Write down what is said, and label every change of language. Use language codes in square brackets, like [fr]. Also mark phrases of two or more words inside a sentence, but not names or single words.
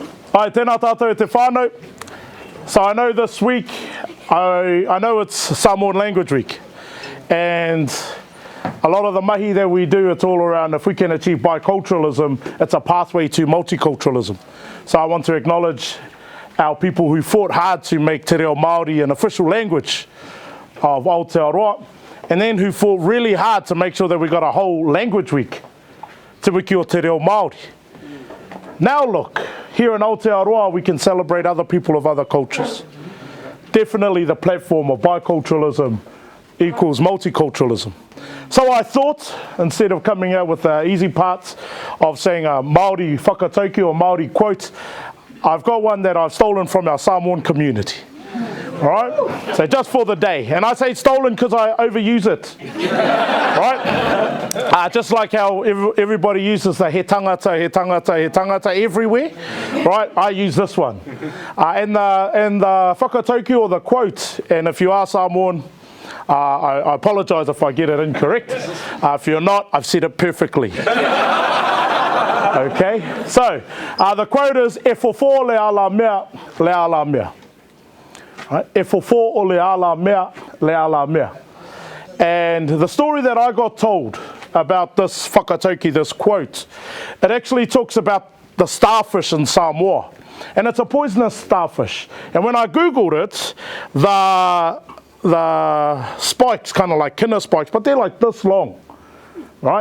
[mi] Ai, tēnā tātou e te whānau. [en] So I know this week, I know it's Samoan Language Week. And a lot of the mahi that we do, it's all around if we can achieve biculturalism, it's a pathway to multiculturalism. So I want to acknowledge our people who fought hard to make [mi] te reo Māori [en] an official language of Aotearoa, and then who fought really hard to make sure that we got a whole language week, [mi] Te Wiki o Te Reo Māori. [en] Now look, here in Aotearoa we can celebrate other people of other cultures. Definitely the platform of biculturalism equals multiculturalism. So I thought, instead of coming out with the easy parts of saying a Māori whakatauki or Māori quote, I've got one that I've stolen from our Samoan community. All right? So just for the day. And I say stolen because I overuse it. Right? Just like how everybody uses the [mi] he tangata, he tangata, he tangata [en] everywhere. Right? I use this one. And the whakatauki or the quote, and if you are Samoan, I apologise if I get it incorrect. If you're not, I've said it perfectly. Okay? So, the quote is, [sm] e fofo le ala mea, le ala mea. [en] Right? [sm] E fofo o le ala mea, le ala mea. [en] And the story that I got told about this whakatauki, this quote, it actually talks about the starfish in Samoa. And it's a poisonous starfish. And when I Googled it, the spikes, kind of like kina spikes, but they're like this long, right?